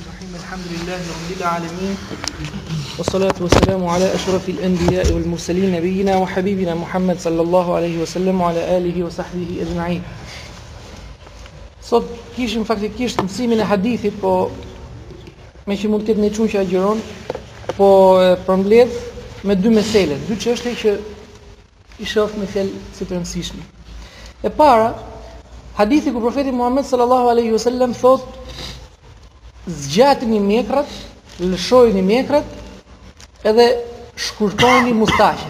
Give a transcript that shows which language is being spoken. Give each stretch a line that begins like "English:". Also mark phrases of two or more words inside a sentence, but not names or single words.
Arabic: الحمد لله رب العالمين والصلاة والسلام على أشرف الأنبياء والمرسلين نبينا وحبيبنا محمد صلى الله عليه وسلم وعلى آله وصحبه أجمعين.
Albanian: Sot kishim faktikisht mësimin e hadithit, po me që mund të ketë një çun që agjeron, po përmbledh me dy mesele, dy çështje që i shoh me fjalë si të rëndësishme. E para, hadithi ku profeti Muhammed
Arabic: صلى الله عليه وسلم
Albanian: thot: zgjatini mjekrat, lëshojini mjekrat, edhe shkurtojini mustaqet.